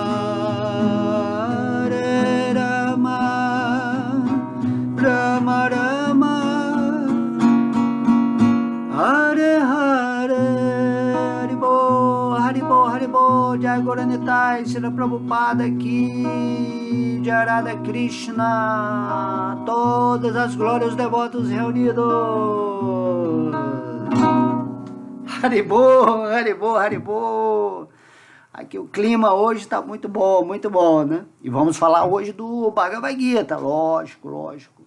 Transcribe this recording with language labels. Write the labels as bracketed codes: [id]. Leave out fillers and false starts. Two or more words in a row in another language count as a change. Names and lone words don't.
[sa] Hare Rama, Rama Rama, Hare Hare, Haribo, Haribo, Haribo, Jai Gauranitai, Srila Prabhupada aqui, Jai Radha Krishna, [pt] todas as glórias devotos reunidos. [sa] Haribo, Haribo, Haribo. [pt] Aqui o clima hoje está muito bom, né? E vamos falar hoje do Bhagavad Gita, lógico, lógico.